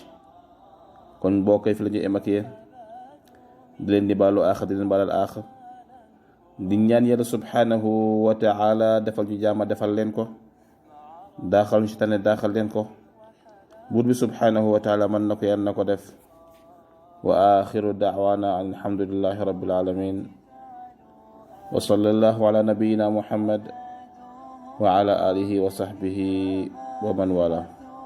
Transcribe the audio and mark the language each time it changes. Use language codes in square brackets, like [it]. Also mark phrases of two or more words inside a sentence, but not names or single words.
[wo] kon boo koy fi la ñuy émaquillé di leen di baalu aax di leen baalal aax di ñaan yàlla [ar] سبحانه وتعالى [wo] defal ñu jaama defal leen ko daaxal ñu ci tane daaxal leen ko. buur bi [ar] سبحانه وتعالى [wo] mën na ko yàlla na ko def. [ar] وآخر دعوانا الحمد لله رب العالمين وصلى الله على نبينا محمد وعلى آله وصحبه ومن والى.